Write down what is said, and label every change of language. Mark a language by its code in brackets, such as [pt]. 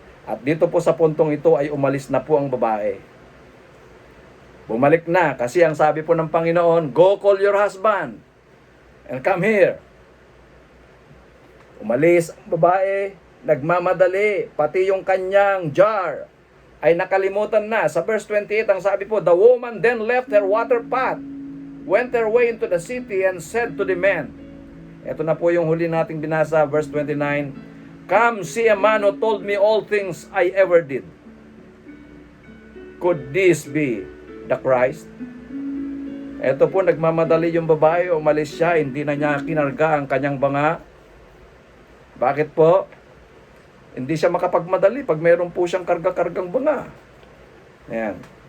[tl] At dito po sa puntong ito ay umalis na po ang babae. Bumalik na kasi ang sabi po ng Panginoon, [en] go call your husband and come here. [tl] Umalis ang babae, nagmamadali, pati yung kanyang jar ay nakalimutan na. Sa verse 28 ang sabi po, [en] the woman then left her water pot, went her way into the city and said to the men. [tl] Ito na po yung huli nating binasa, verse 29. [en] Come, see a man who told me all things I ever did. Could this be the Christ? [tl] Ito po, nagmamadali yung babae, umalis siya, hindi na niya kinarga ang kanyang banga. Bakit po? Hindi siya makapagmadali pag meron po siyang karga-kargang banga. Ayan.